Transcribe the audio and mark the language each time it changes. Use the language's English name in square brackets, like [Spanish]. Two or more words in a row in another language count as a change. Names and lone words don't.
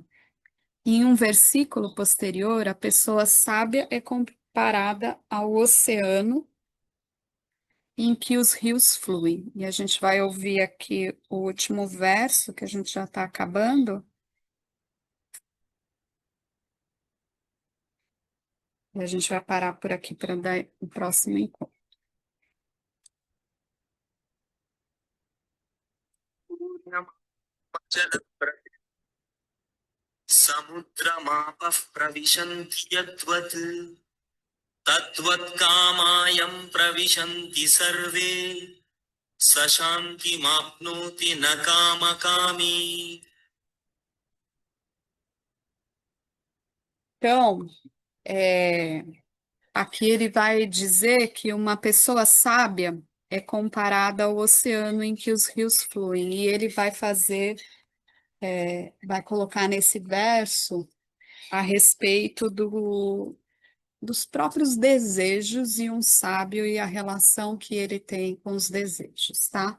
[Portuguese] Em um versículo posterior, a pessoa sábia é comparada ao oceano em que os rios fluem. E a gente vai ouvir aqui o último verso, que a gente já está acabando, e a gente vai parar por aqui para dar o próximo encontro. [Sanskrit] समुद्रमापः प्रविशन्ति यद्वत् तद्वत्कामायं प्रविशन्ति सर्वे स शान्तिमाप्नोति न कामकामी. [Portuguese] Então, aqui ele vai dizer que uma pessoa sábia é comparada ao oceano em que os rios fluem, e ele vai fazer, vai colocar nesse verso a respeito dos próprios desejos e um sábio e a relação que ele tem com os desejos, tá?